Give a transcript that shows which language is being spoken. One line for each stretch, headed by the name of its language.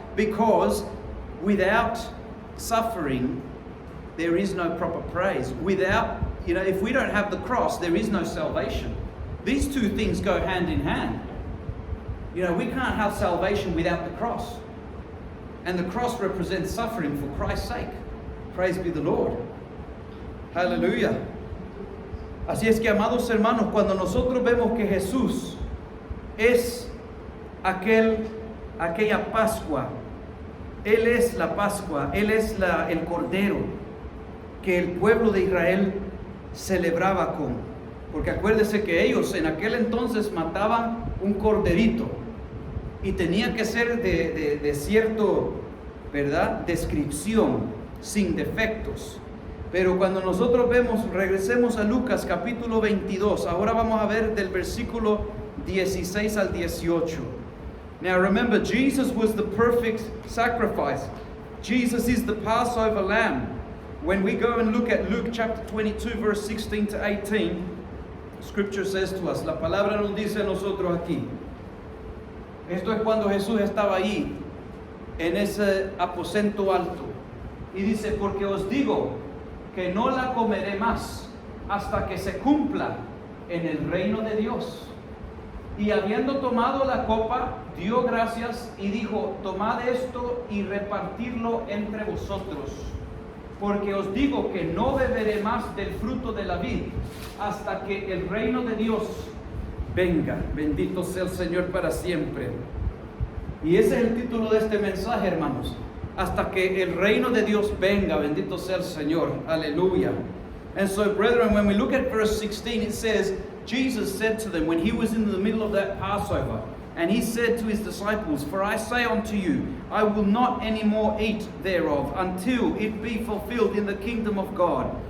English: Because without suffering, there is no proper praise. Without, if we don't have the cross, there is no salvation. These two things go hand in hand. We can't have salvation without the cross. And the cross represents suffering for Christ's sake. Praise be the Lord. Aleluya.
Spanish: Así es que, amados hermanos, cuando nosotros vemos que Jesús es aquella Pascua, Él es la Pascua, Él es el Cordero que el pueblo de Israel celebraba con. Porque acuérdese que ellos en aquel entonces mataban un corderito y tenía que ser de cierto, ¿verdad?, descripción, sin defectos. Pero cuando nosotros regresemos a Lucas capítulo 22, ahora vamos a ver del versículo 16 al 18.
English: Now remember, Jesus was the perfect sacrifice. Jesus is the Passover lamb. When we go and look at Luke chapter 22, verse 16 to 18, Scripture says to us,
Spanish: la palabra nos dice a nosotros aquí. Esto es cuando Jesús estaba allí, en ese aposento alto. Y dice, porque os digo que no la comeré más hasta que se cumpla en el reino de Dios. Y habiendo tomado la copa, dio gracias y dijo, tomad esto y repartidlo entre vosotros. Porque os digo que no beberé más del fruto de la vid hasta que el reino de Dios venga. Bendito sea el Señor para siempre. Y ese es el título de este mensaje, hermanos. Hasta que el reino de Dios venga. Bendito sea el Señor. Aleluya.
English: And so, brethren, when we look at verse 16, it says, Jesus said to them when he was in the middle of that Passover, and he said to his disciples, for I say unto you, I will not any more eat thereof until it be fulfilled in the kingdom of God.